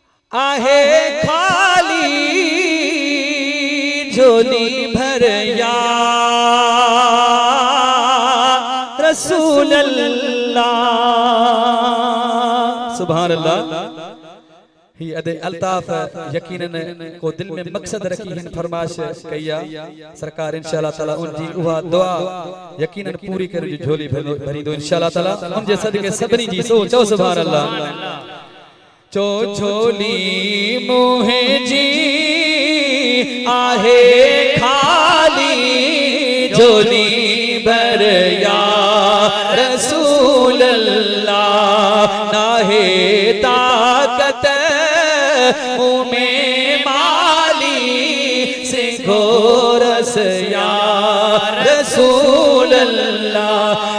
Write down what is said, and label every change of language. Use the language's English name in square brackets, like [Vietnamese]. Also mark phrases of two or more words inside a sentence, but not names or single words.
[Sindhi] आहे खाली झोली भर [Arabic] يا رسول الله. سبحان الله. [Sindhi] ही अदे अल्ताफ यकीनन को दिल में मकसद रखी हिन फरमाश कया सरकार [Arabic] إن شاء الله تعالى [Sindhi] उनजी उहा दुआ यकीनन पूरी कर झोली भरी दो [Arabic] إن شاء الله تعالى [Sindhi] उनजे सदके सभनी जी सो चो [Arabic] سبحان الله. [Sindhi] चो झोली मुहे जी आहे खाली झोली भर [Arabic] يا رسول الله. [Sindhi] नाहे ताकत में माली से घोरस [Arabic] يا رسول الله.